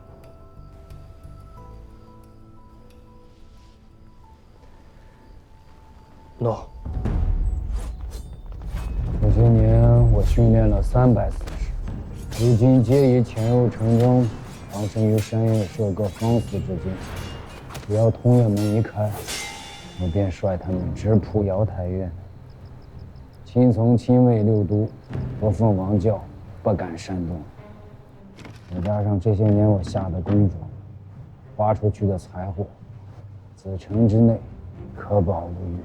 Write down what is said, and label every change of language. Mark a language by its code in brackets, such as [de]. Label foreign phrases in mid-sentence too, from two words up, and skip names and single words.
[zh] 諾。这些年我訓練了300死士，如今皆已潛入城中，藏身於山野，設各方死之境。只要通月門一開，我便率他们直撲瑶台院，亲从亲卫6都不奉王教，不敢擅动。再加上这些年我下的功夫，花出去的财货，子城之内可保无虞。